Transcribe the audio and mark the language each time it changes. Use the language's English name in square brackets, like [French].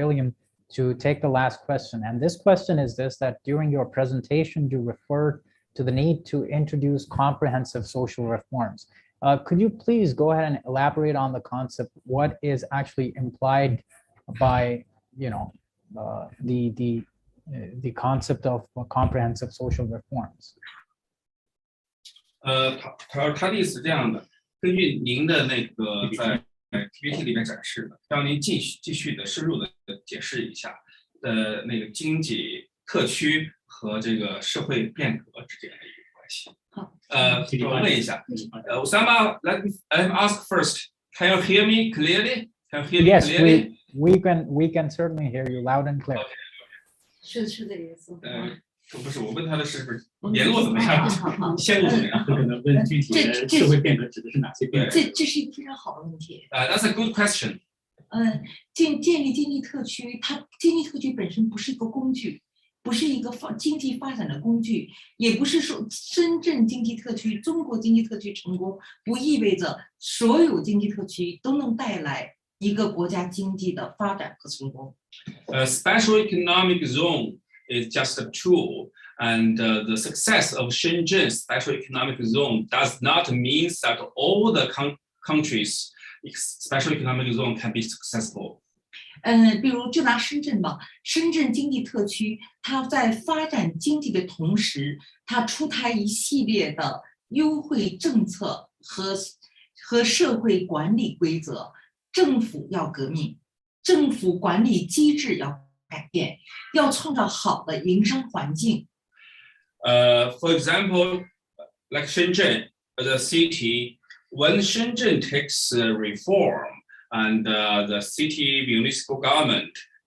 [English] William, to take the last question. And this question is this, that during your presentation, you referred to the need to introduce comprehensive social reforms. Could you please go ahead and elaborate on the concept? What is actually implied by, the concept of comprehensive social reforms? [Chinese] 他的意思是这样的，根据您的那个在PPT 里面展示的，让您继续的深入的解释一下的那个经济特区和这个社会变革之间的一个关系。我问一下， [English] Osama, let me ask first. Can you hear me clearly? Can you hear me clearly? Yes, we can certainly hear you loud and clear. [Chinese] 是这个意思。不是，我问他的是不是言路怎么样，线路怎么样？可能问具体的社会变革指的是哪些变革？这是一个非常好的问题。 [English] That's a good question. [Chinese] 建立经济特区，它经济特区本身不是一个工具，不是一个经济发展的工具，也不是说深圳经济特区、中国经济特区成功，不意味着所有经济特区都能带来一个国家经济的发展和成功。 [English] Special economic zone is just a tool, and the success of Shenzhen special economic zone does not mean that all the countries special economic zone can be successful. [Chinese] 比如就拿深圳吧，深圳经济特区，它在发展经济的同时，它出台一系列的优惠政策和社会管理规则，政府要革命，政府管理机制要改变，要创造好的营商环境。 [English] For example, like Shenzhen, the city, when Shenzhen takes reform and the city municipal government